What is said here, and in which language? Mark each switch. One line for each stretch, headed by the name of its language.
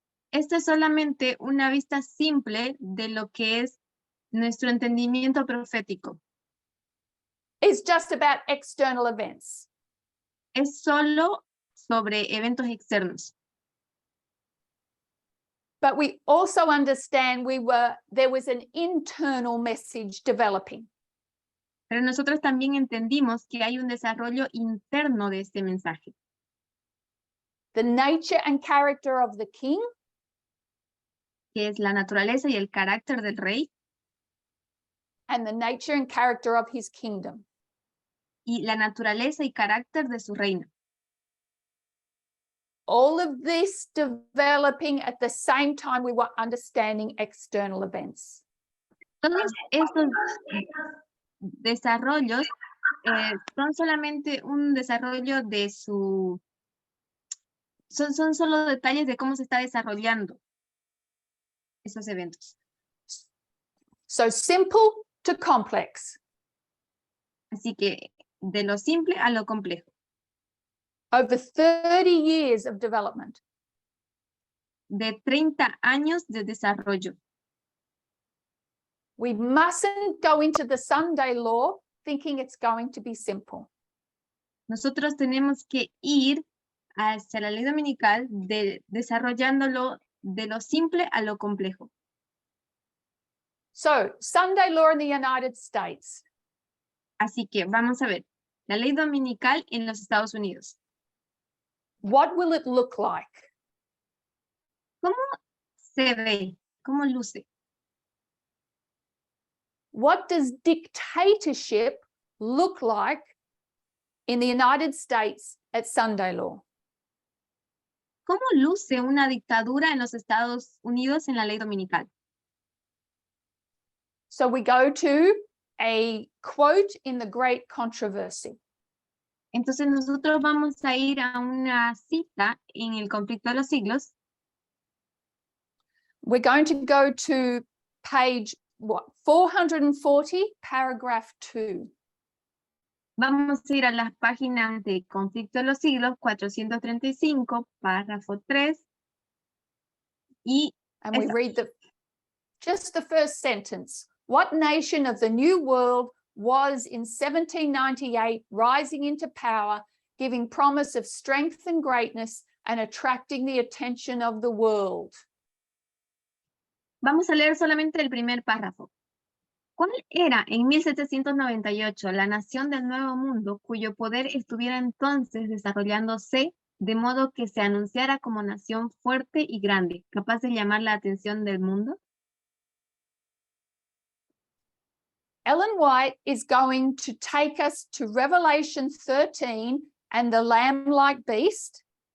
Spanish: Esta es solamente una vista simple de lo que es nuestro entendimiento profético.
English: is just about external events.
Spanish: Es solo sobre eventos externos.
English: But we also understand there was an internal message developing.
Spanish: Pero nosotros también entendimos que hay un desarrollo interno de este mensaje.
English: The nature and character of the king,
Spanish: Que es la naturaleza y el carácter del rey
English: and the nature and character of his kingdom.
Spanish: y la naturaleza y carácter de su reino.
English: All of this developing at the same time we were understanding external events.
Spanish: Todos estos desarrollos son solamente un desarrollo de su... Son solo detalles de cómo se está desarrollando esos eventos.
English: So simple to complex.
Spanish: Así que de lo simple a lo complejo.
English: Over 30 years of development.
Spanish: De 30 años de desarrollo.
English: We mustn't go into the Sunday law thinking it's going to be simple.
Spanish: Nosotros tenemos que ir hacia la ley dominical desarrollándolo de lo simple a lo complejo.
English: So, Sunday law in the United States.
Spanish: Así que vamos a ver, la ley dominical en los Estados Unidos.
English: What will it look like?
Spanish: ¿Cómo se ve? ¿Cómo luce?
English: What does dictatorship look like in the United States at Sunday law?
Spanish: ¿Cómo luce una dictadura en los Estados Unidos en la ley dominical?
English: So we go to a quote in the Great Controversy.
Spanish: Entonces nosotros vamos a ir a una cita en el conflicto de los siglos.
English: We're going to go to page 440, paragraph 2.
Spanish: Vamos a ir a las páginas de conflicto de los siglos 435, párrafo 3.
English: And we read just the first sentence. What nation of the New World was in 1798 rising into power, giving promise of strength and greatness and attracting the attention of the world?
Spanish: Vamos a leer solamente el primer párrafo. ¿Cuál era en 1798 la nación del Nuevo Mundo cuyo poder estuviera entonces desarrollándose de modo que se anunciara como nación fuerte y grande, capaz de llamar la atención del mundo?
English: Ellen White is going to take us to Revelation 13 and the lamb-like beast.